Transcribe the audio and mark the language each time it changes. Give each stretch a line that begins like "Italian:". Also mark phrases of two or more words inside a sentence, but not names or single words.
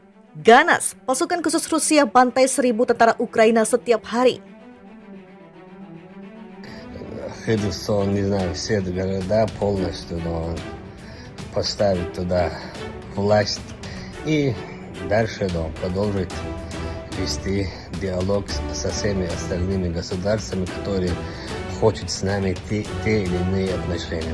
Indonesian: Ganas, pasukan khusus Rusia bantai 1.000 tentara Ukraina setiap hari.
Russian: Херсон, не знаю, все города полностью, но поставить туда власть и дальше продолжить вести диалог со всеми остальными государствами, которые хотят с нами те или иные отношения.